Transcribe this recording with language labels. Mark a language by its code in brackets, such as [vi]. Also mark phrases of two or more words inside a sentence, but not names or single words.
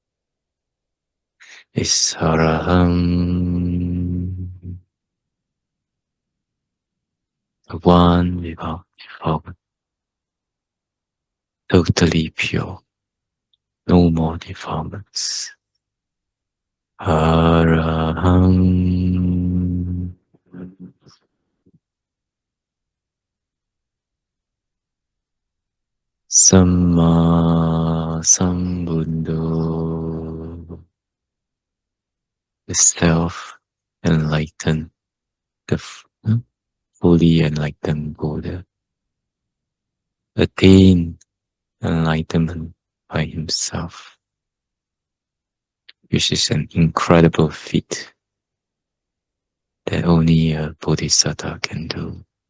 [en] is Araham, the one without defilement, totally pure, no more defilements. Araham. [pi] Samma Sambuddho, [en] the self-enlightened, the fully enlightened Buddha, attained enlightenment by himself, which is an incredible feat that only a Bodhisattva can do.